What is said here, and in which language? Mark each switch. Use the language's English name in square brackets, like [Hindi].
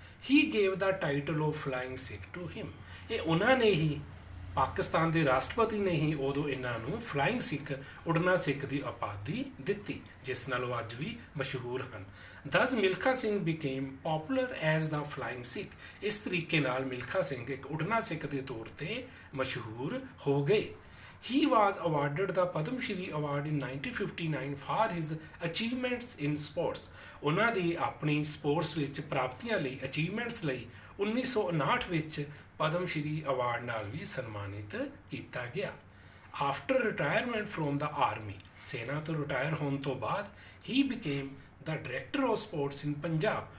[English] He gave the title of flying Sikh to him. [Punjabi] ਇਹ ਉਹਨਾਂ ਨੇ ਹੀ, ਪਾਕਿਸਤਾਨ ਦੇ ਰਾਸ਼ਟਰਪਤੀ ਨੇ ਹੀ ਉਦੋਂ ਇਹਨਾਂ ਨੂੰ ਫਲਾਇੰਗ ਸਿੱਖ, ਉਡਣਾ ਸਿੱਖ ਦੀ ਉਪਾਧੀ ਦਿੱਤੀ, ਜਿਸ ਨਾਲ ਉਹ ਅੱਜ ਵੀ ਮਸ਼ਹੂਰ ਹਨ। [English] Thus Milkha Singh became popular as the flying Sikh. [Punjabi] ਇਸ ਤਰੀਕੇ ਨਾਲ ਮਿਲਖਾ ਸਿੰਘ ਇੱਕ ਉਡਣਾ ਸਿੱਖ ਦੇ ਤੌਰ 'ਤੇ ਮਸ਼ਹੂਰ ਹੋ ਗਏ। [English] He was awarded the Padma Shri Award in 1959 for his achievements in sports. [Punjabi] ਉਹਨਾਂ ਦੀ ਆਪਣੀ ਸਪੋਰਟਸ ਵਿੱਚ ਪ੍ਰਾਪਤੀਆਂ ਲਈ, ਅਚੀਵਮੈਂਟਸ ਲਈ 1959 ਵਿੱਚ ਪਦਮ ਸ਼੍ਰੀ ਅਵਾਰਡ ਨਾਲ ਵੀ ਸਨਮਾਨਿਤ ਕੀਤਾ ਗਿਆ। [English] after retirement from the army, [Punjabi] ਸੈਨਾ ਤੋਂ ਰਿਟਾਇਰ ਹੋਣ ਤੋਂ ਬਾਅਦ [English] ਹੀ became the director of sports in Punjab.